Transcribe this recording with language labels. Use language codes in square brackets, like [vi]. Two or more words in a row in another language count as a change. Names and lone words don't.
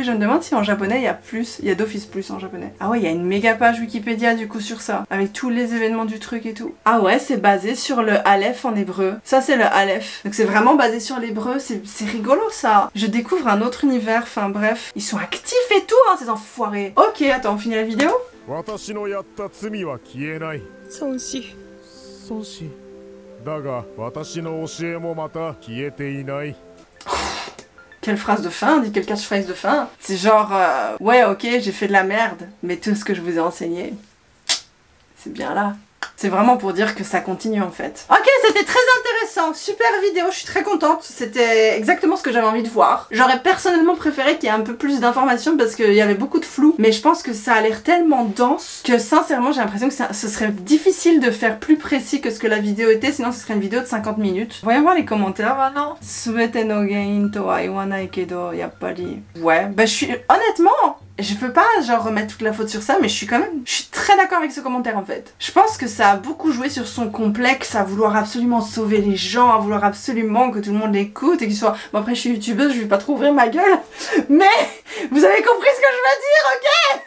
[fr] Je me demande si en japonais il y a plus, il y a d'office plus en japonais. Ah ouais, il y a une méga page Wikipédia du coup sur ça, avec tous les événements du truc et tout. Ah ouais, c'est basé sur le Aleph en hébreu. Ça c'est le Aleph. Donc c'est vraiment basé sur l'hébreu, c'est rigolo ça. Je découvre un autre univers, enfin bref. Ils sont actifs et tout, hein, ces enfoirés. Ok, attends, on finit la vidéo? [ja] 私のやった罪は消えない。孫子。孫子。だが私の教えもまた消えていない。 [fr] Quelle phrase de fin, dit quelle catchphrase de fin. C'est genre, ouais ok j'ai fait de la merde, mais tout ce que je vous ai enseigné, c'est bien là. C'est vraiment pour dire que ça continue en fait. Ok, c'était très intéressant, super vidéo, je suis très contente. C'était exactement ce que j'avais envie de voir. J'aurais personnellement préféré qu'il y ait un peu plus d'informations parce qu'il y avait beaucoup de flou. Mais je pense que ça a l'air tellement dense que sincèrement j'ai l'impression que ce serait difficile de faire plus précis que ce que la vidéo était. Sinon ce serait une vidéo de 50 minutes. Voyons voir les commentaires maintenant. [ja] すべての原因とは言わないけどやっぱり. [fr] Ouais, bah je suis... Honnêtement... Je peux pas genre remettre toute la faute sur ça, mais je suis très d'accord avec ce commentaire en fait. Je pense que ça a beaucoup joué sur son complexe à vouloir absolument sauver les gens, à vouloir absolument que tout le monde l'écoute et qu'il soit... Bon après je suis youtubeuse, je vais pas trop ouvrir ma gueule, mais vous avez compris ce que je veux dire, ok?